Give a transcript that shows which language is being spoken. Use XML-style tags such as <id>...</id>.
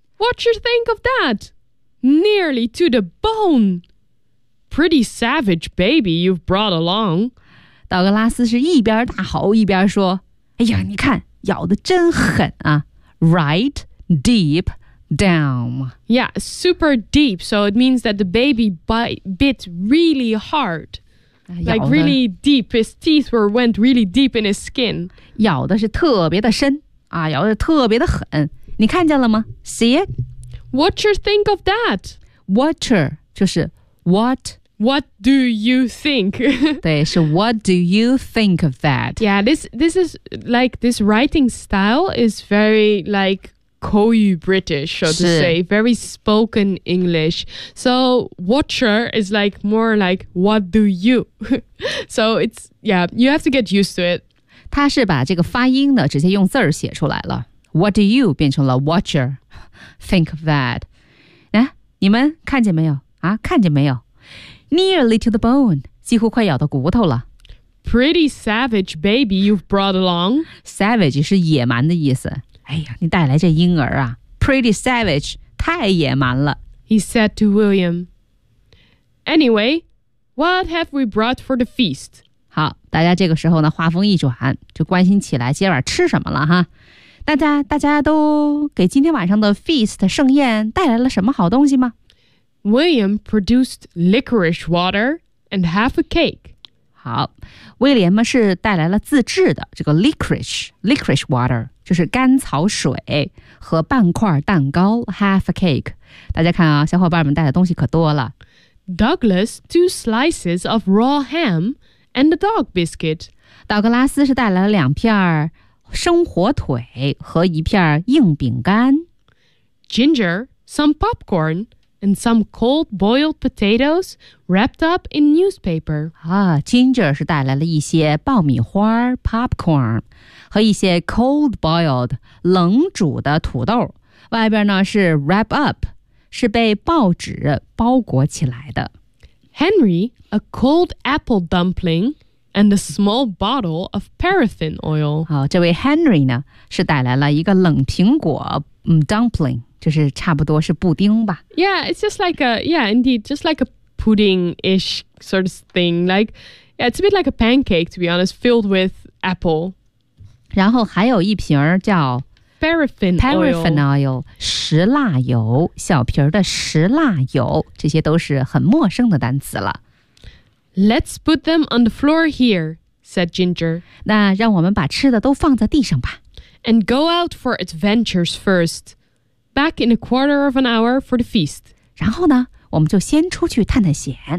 <en>What you think of that? Nearly to the bone. Pretty savage baby you've brought along.</en> <zh>道格拉斯是一边大吼一边说，哎呀，你看，咬得真狠啊。</zh> <en>Right deep down. Yeah, super deep. So it means that the baby bit really hard. Like really deep. His teeth went really deep in his skin.</en> <zh>咬的是特别的深啊，咬的特别的狠。你看见了吗？</zh> <en>See it? Watcher think of that? Watcher</en> <zh>就是</zh> <en>what? What do you think?</en> <zh>对，是</zh> <en>What do you think of that? Yeah, this is like this writing style is very like Koyu British, so to say, very spoken English. So watcher is like more like what do you? So it's yeah, you have to get used to it.</en> <zh>他是把这个发音呢直接用字儿写出来了。</zh> <en>What do you</en> <zh>变成了</zh> <en>watcher think of that?</en> <zh>来，你们看见没有啊？看见没有？</zh> <en>Nearly to the bone,</en> <zh>几乎快咬到骨头了。</zh> <en>Pretty savage baby you've brought along.</en> <zh>Savage 是野蛮的意思。哎呀，你带来这婴儿啊。</zh> <en>Pretty savage,</en> <zh>太野蛮了。</zh> <en>He said to William. Anyway, what have we brought for the feast?</en> <zh>好，大家这个时候呢，话锋一转，就关心起来今晚吃什么了哈。大家都给今天晚上的 feast 盛宴带来了什么好东西吗？</zh> <en>William produced licorice water and half a cake.</en> <zh>好，威廉嘛是带来了自制的这个 licorice water， 就是甘草水和半块蛋糕</zh> <en>half a cake。</en> <zh>大家看啊，小伙伴们带的东西可多了。</zh> <en>Douglas two slices of raw ham and a dog biscuit.</en> <zh>道格拉斯是带来了两片生火腿和一片硬饼干。</zh> <en>Ginger some popcorn. And some cold boiled potatoes wrapped up in newspaper.</en> <zh>Ah, Ginger 是带来了一些爆米花 popcorn, 和一些</zh> <en>cold boiled,</en> <zh>冷煮的土豆。外边呢是</zh> <en>wrap up,</en> <zh>是被报纸包裹起来的。</zh> <en>Henry, a cold apple dumpling and a small bottle of paraffin oil.</en> <zh>好，这位 Henry 呢是带来了一个冷苹果dumpling. 就是差不多是布丁吧。</zh> <en>Yeah, it's just like a, yeah, indeed, just like a pudding-ish sort of thing. Like, yeah, it's a bit like a pancake, to be honest, filled with apple.</en> <zh>然后还有一瓶叫</zh> <en>Paraffin oil,</en> <zh>石蜡油，小瓶的石蜡油，这些都是很陌生的单词了。</zh> <en>Let's put them on the floor here, said Ginger.</en> <zh>那让我们把吃的都放在地上吧。</zh> <en>And go out for adventures first. Back in a quarter of an hour for the feast.</en> <zh>然后呢，我们就先出去探探险。</zh>